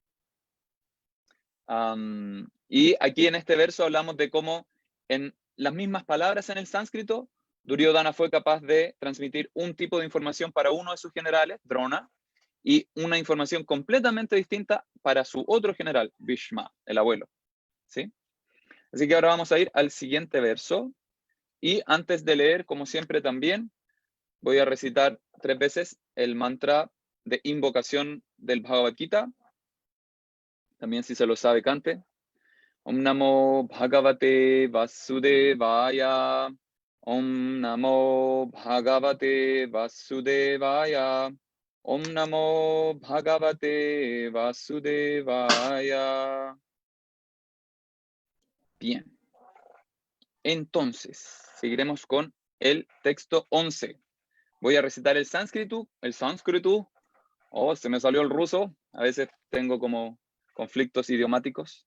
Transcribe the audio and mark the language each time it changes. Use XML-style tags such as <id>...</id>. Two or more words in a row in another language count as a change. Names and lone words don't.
<es>Y aquí en este verso hablamos de cómo en las mismas palabras en el sánscrito, Duryodhana fue capaz de transmitir un tipo de información para uno de sus generales, Drona, y una información completamente distinta para su otro general, Bhishma, el abuelo. ¿Sí? Así que ahora vamos a ir al siguiente verso. Y antes de leer, como siempre también, voy a recitar 3 veces el mantra de invocación del Bhagavad Gita. También si se lo sabe, cante.</es> <sa>Om Namo Bhagavate Vasudevaya. Om Namo Bhagavate Vasudevaya. Om Namo Bhagavate Vasudevaya.</sa> <es>Bien. Entonces, seguiremos con el texto 11. Voy a recitar el sánscrito. Oh, se me salió el ruso. A veces tengo como conflictos idiomáticos.</es>